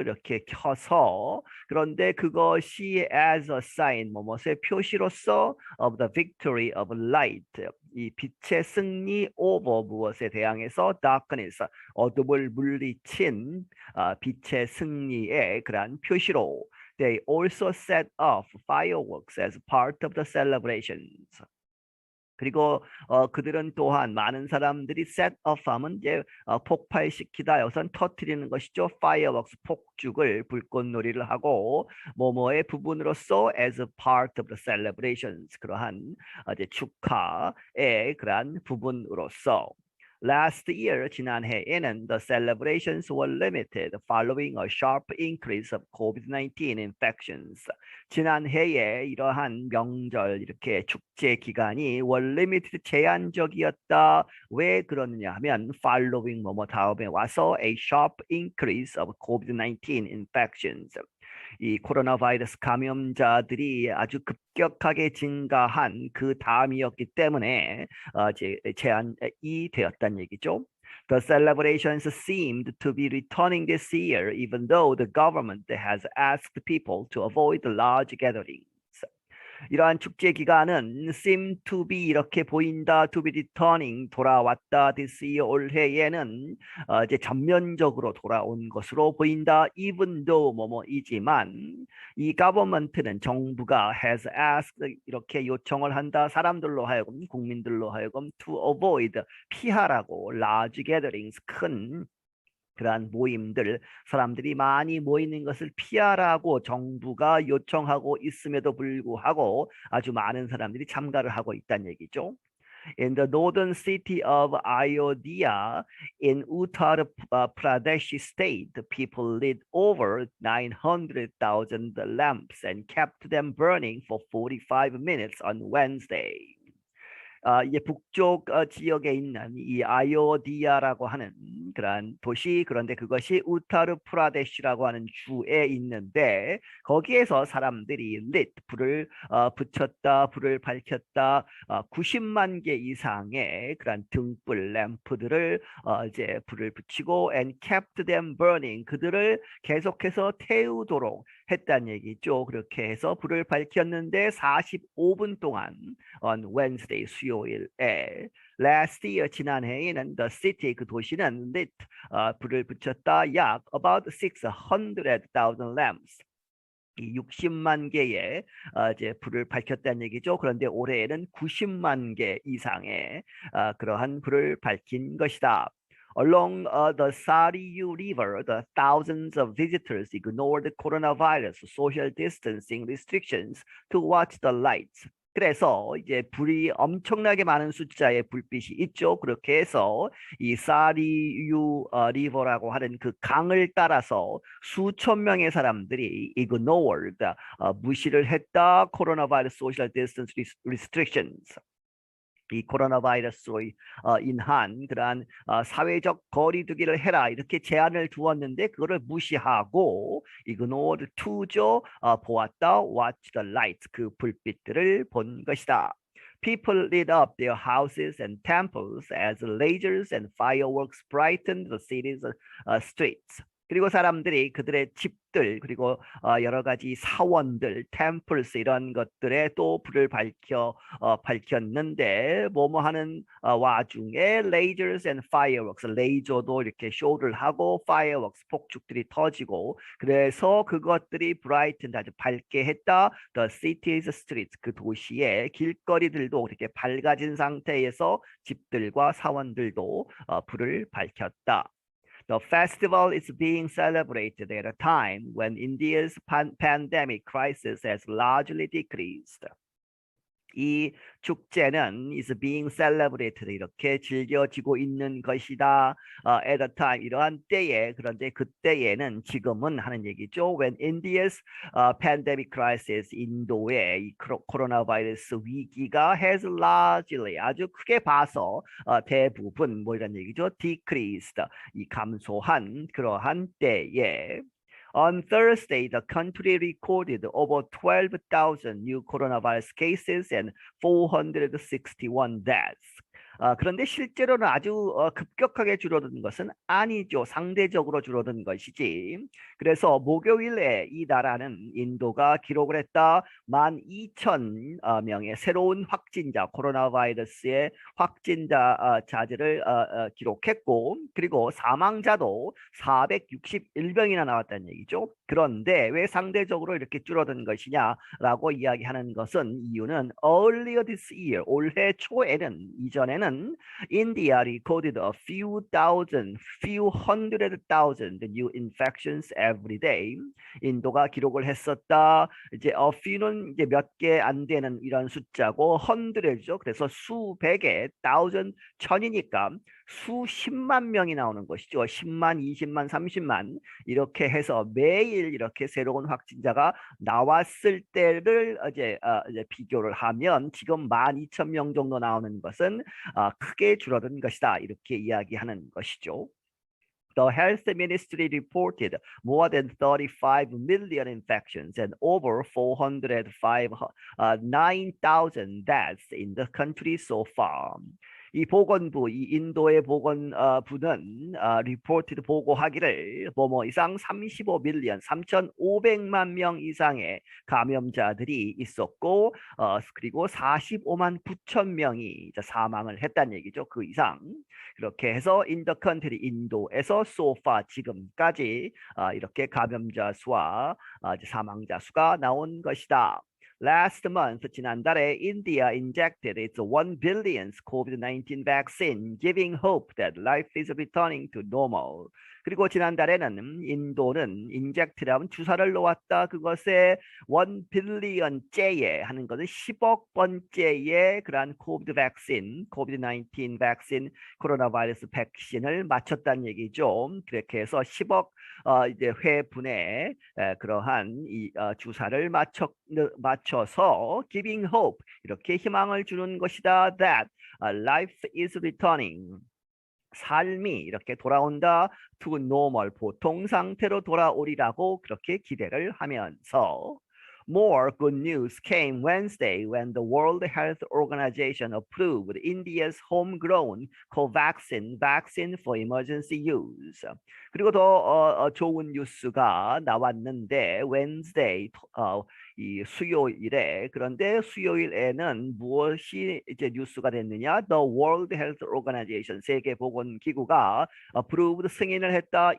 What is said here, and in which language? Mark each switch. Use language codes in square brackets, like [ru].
[ko] 이렇게 켜서, 그런데 그것이 [en] as a sign, [ko] 뭐뭐의 표시로서 [en] of the victory of light, [ko] 이 빛의 승리 over 무엇에 대항해서 darkness, 어둠을 물리친 빛의 승리의 그러한 표시로. [en] They also set off fireworks as part of the celebrations. [ko] 그리고 그들은 또한 많은 사람들이 [en] set off [ko] 하면 이제 폭발시키다, 여기서는 터뜨리는 것이죠. fireworks, 폭죽을, 불꽃놀이를 하고 뭐뭐의 부분으로서 [en] as a part of the celebrations, [ko] 그러한 이제 축하의 그러한 부분으로서. [en] Last year, [ko] 지난해에는 [en] the celebrations were limited following a sharp increase of COVID-19 infections. [ko] 지난해에 이러한 명절, 이렇게 축제 기간이 [en] were limited, [ko] 제한적이었다. 왜 그러느냐 하면 [en] following [ko] 뭐뭐 다음에 와서 [en] a sharp increase of COVID-19 infections. [ko] 이 코로나 바이러스 감염자들이 아주 급격하게 증가한 그 다음이었기 때문에 제한이 되었다는 얘기죠. [en] The celebrations seemed to be returning this year, even though the government has asked people to avoid large gatherings. [ko] 이러한 축제 기간은 [en] seem to be, [ko] 이렇게 보인다, [en] to be returning, [ko] 돌아왔다, [en] this year, [ko] 올해에는 이제 전면적으로 돌아온 것으로 보인다. [en] even though [ko] 뭐뭐이지만 이 government는, 정부가 [en] has asked, [ko] 이렇게 요청을 한다, 사람들로 하여금, 국민들로 하여금 [en] to avoid, [ko] 피하라고, [en] large gatherings, [ko] 큰 그러한 모임들, 사람들이 많이 모이는 것을 피하라고 정부가 요청하고 있음에도 불구하고 아주 많은 사람들이 참가를 하고 있다는 얘기죠. [en] In the northern city of Ayodhya in Uttar Pradesh state, people lit over 900,000 lamps and kept them burning for 45 minutes on Wednesday. [ko] 이제 북쪽 지역에 있는 이 아요디아라고 하는 그러한 도시, 그런데 그것이 우타르 프라데시라고 하는 주에 있는데 거기에서 사람들이 lit 불을 붙였다, 불을 밝혔다, 90만 개 이상의 그런 등불 램프들을 이제 불을 붙이고 [en] and kept them burning [ko] 그들을 계속해서 태우도록 했다는 얘기죠. 그렇게 해서 불을 밝혔는데 45분 동안 [en] on Wednesday [ko] 수요일에 [en] last year [ko] 지난해에는 [en] the city [ko] 그 도시는 lit 불을 붙였다 약 [en] about 600,000 lamps [ko] 이 60만 개의 이제 불을 밝혔다는 얘기죠. 그런데 올해에는 90만 개 이상의 그러한 불을 밝힌 것이다. [en] Along the Sariu River, the thousands of visitors ignored coronavirus social distancing restrictions to watch the lights. [ko] 그래서 이제 불이 엄청나게 많은 숫자의 불빛이 있죠. 그렇게 해서 이 사리유 리버라고 하는 그 강을 따라서 수천 명의 사람들이 ignored, 무시를 했다. 코로나 바이러스 소셜 디스턴스 리스트릭션스. 이 코로나 바이러스로 인한 그러한 사회적 거리두기를 해라 이렇게 제한을 두었는데 그거를 무시하고 ignored to죠. 보았다. [en] watch the lights [ko] 그 불빛들을 본 것이다. [en] People lit up their houses and temples as lasers and fireworks brightened the city's streets. [ko] 그리고 사람들이 그들의 집들 그리고 여러 가지 사원들, 템플스 이런 것들에 또 불을 밝혔는데 뭐뭐 하는 와중에 [en] lasers and fireworks, [ko] 레이저도 이렇게 쇼를 하고 fireworks, 폭죽들이 터지고 그래서 그것들이 brightened 아주 밝게 했다. [en] The city's streets [ko] 그 도시의 길거리들도 이렇게 밝아진 상태에서 집들과 사원들도 불을 밝혔다. [en] The festival is being celebrated at a time when India's pandemic crisis has largely decreased. [ko] 이 축제는 [en] is being celebrated [ko] 이렇게 즐겨지고 있는 것이다. [en] At a time [ko] 이러한 때에 그런데 그때에는 지금은 하는 얘기죠. [en] When India's pandemic crisis [ko] 인도의 이 코로나 바이러스 위기가 [en] has largely [ko] 아주 크게 봐서 대부분 뭐 이런 얘기죠. [en] decreased [ko] 이 감소한 그러한 때에 [en] On Thursday, the country recorded over 12,000 new coronavirus cases and 461 deaths. [ko] 그런데 실제로는 아주 급격하게 줄어든 것은 아니죠. 상대적으로 줄어든 것이지. 그래서 목요일에 이 나라는 인도가 기록을 했다. 12,000명의 새로운 확진자, 코로나 바이러스의 확진자들을 기록했고 그리고 사망자도 461명이나 나왔다는 얘기죠. 그런데 왜 상대적으로 이렇게 줄어든 것이냐라고 이야기하는 것은 이유는 [en] earlier this year, [ko] 올해 초에는 이전에는 [en] India recorded a few hundred thousand new infections every day. [ko] 인도가 기록을 했었다. 이제 a few는 이제 몇 개 안 되는 이런 숫자고 hundred죠. 그래서 수백의 thousand 천이니까 수십만 명이 나오는 것이죠. 10만, 20만, 30만 이렇게 해서 매일 이렇게 새로운 확진자가 나왔을 때를 이제 비교를 하면 지금 12,000명 정도 나오는 것은 크게 줄어든 것이다. 이렇게 이야기하는 것이죠. [en] The health ministry reported more than 35 million infections and over 409,000 deaths in the country so far. [ko] 이 보건부, 이 인도의 보건부는 reported 보고하기를 뭐뭐 이상 35밀리언, 3,500만 명 이상의 감염자들이 있었고 그리고 45만 9천 명이 사망을 했다는 얘기죠. 그 이상. 그렇게 해서 [en] in the country, [ko] 인도에서 [en] so far, [ko] 지금까지 이렇게 감염자 수와 사망자 수가 나온 것이다. [en] Last month, [ko] 지난달에 [en] India injected its 1 billionth COVID-19 vaccine, giving hope that life is returning to normal. [ko] 그리고 지난달에는 인도는 인젝트라면 주사를 놓았다. 그것에 1빌리언째에 하는 것은 10억 번째의 그러한 코비드 백신, 코비드-19 백신, 코로나 바이러스 백신을 맞췄다는 얘기죠. 그렇게 해서 10억 이제 회분의 그러한 주사를 맞춰서 [en] giving hope, [ko] 이렇게 희망을 주는 것이다. [en] That life is returning. [ko] 삶이 이렇게 돌아온다. [en] to normal, [ko] 보통 상태로 돌아오리라고 그렇게 기대를 하면서 [en] More good news came Wednesday when the World Health Organization approved India's homegrown Covaxin vaccine for emergency use. [ko] 그리고 더 좋은 뉴스가 나왔는데 Wednesday 이 수요일에, 그런데 수요일에는 무엇이 이제 뉴스가 됐느냐? [en] The World Health Organization, [ko] 세계보건기구가 [en] approved, [ko] 승인을 했다.